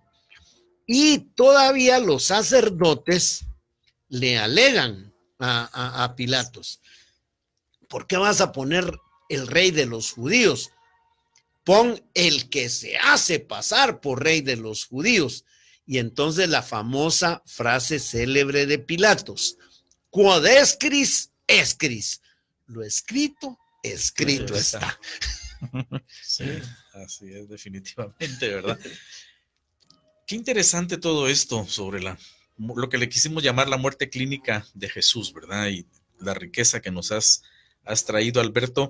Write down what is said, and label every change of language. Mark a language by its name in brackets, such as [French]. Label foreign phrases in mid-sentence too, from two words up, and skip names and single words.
[Spanish] Y todavía los sacerdotes le alegan a Pilatos: ¿por qué vas a poner el rey de los judíos? Pon el que se hace pasar por rey de los judíos. Y entonces la famosa frase célebre de Pilatos: [Latin] quod escris, escris. [Spanish] Lo escrito, escrito está. Sí, así es, definitivamente, ¿verdad? Qué interesante todo esto sobre lo que le quisimos llamar la muerte clínica de Jesús, ¿verdad? Y la riqueza que nos has traído, Alberto.